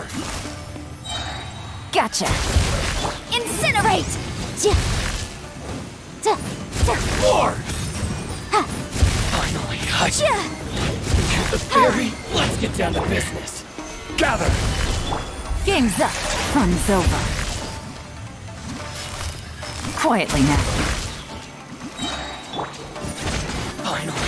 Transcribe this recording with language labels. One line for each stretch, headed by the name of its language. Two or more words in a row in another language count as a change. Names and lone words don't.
English: Gotcha! Incinerate! Ja! Da! Da! More! Ha! Finally, I Ja! get the theory. Let's get down to business. Gather! Game's up. Fun's over. Quietly now. Finally,